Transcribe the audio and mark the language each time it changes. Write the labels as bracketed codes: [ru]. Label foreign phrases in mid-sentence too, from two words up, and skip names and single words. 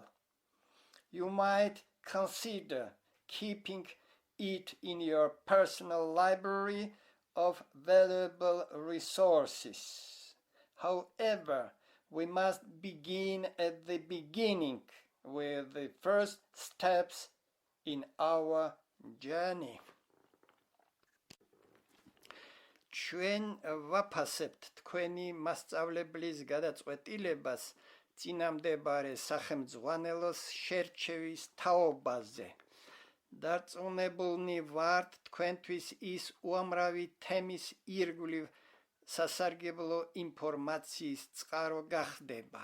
[en] You might consider keeping it in your personal library of valuable resources. However, we must begin at the beginning with the first steps in our journey. [ka] ჩვენ ვაფასებთ თქვენი მასწავლებლის გადაწყვეტილებას წინამდებარე სახელმძღვანელოს შერჩევის თაობაზე. დარწმუნებულნი ვართ თქვენთვის ის უამრავი თემის ირგვლივ სასარგებლო ინფორმაციის წყარო გახდება.